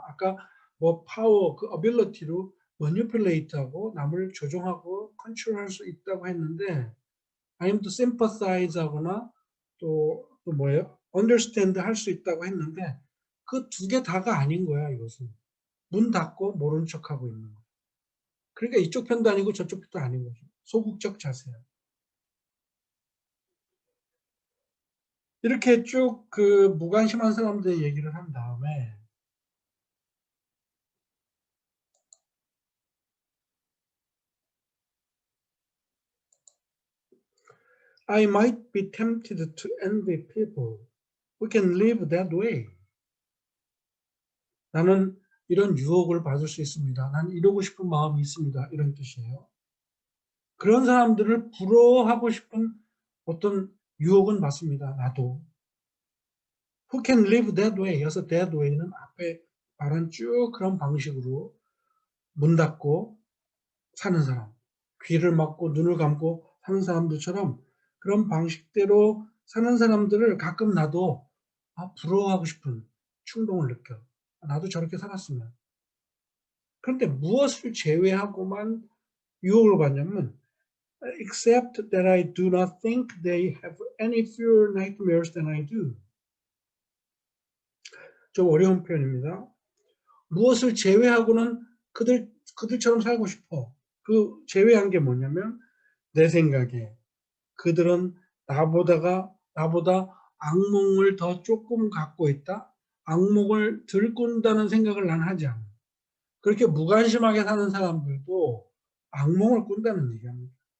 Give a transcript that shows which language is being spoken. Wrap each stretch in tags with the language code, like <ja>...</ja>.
<ko>아까 뭐 파워, 그 ability로 manipulate하고 남을 조종하고 컨트롤할 수 있다고 했는데, 아니면 또 sympathize하거나 또 뭐예요? understand 할 수 있다고 했는데, 그 두 개 다가 아닌 거야. 이것은 문 닫고 모른 척하고 있는 거. 그러니까 이쪽 편도 아니고 저쪽 편도 아닌 거죠. 소극적 자세야. 이렇게 쭉 그 무관심한 사람들 얘기를 한 다음에,</ko> <en>I might be tempted to envy people who can live that way.</en> <ko>나는 이런 유혹을 받을 수 있습니다. 나는 이루고 싶은 마음이 있습니다. 이런 뜻이에요. 그런 사람들을 부러워하고 싶은 어떤 유혹은 맞습니다. 나도.</ko> <en>Who can live that way?</en> <ko>여기서</ko> <en>that way</en> <ko>는 앞에 말한 쭉 그런 방식으로 문 닫고 사는 사람, 귀를 막고 눈을 감고 사는 사람들처럼 그런 방식대로 사는 사람들을 가끔 나도 부러워하고 싶은 충동을 느껴. 나도 저렇게 살았으면. 그런데 무엇을 제외하고만 유혹을 받냐면</ko> <en>except that I do not think they have any fewer nightmares than I do.</en> <ko>좀 어려운 표현입니다. 무엇을 제외하고는 그들처럼 살고 싶어. 그 제외한 게 뭐냐면 내 생각에 그들은 나보다 악몽을 더 조금 갖고 있다. 악몽을 덜 꾼다는 생각을 난 하지 않아. 그렇게 무관심하게 사는 사람들도 악몽을 꾼다는 얘기합니다.</ko>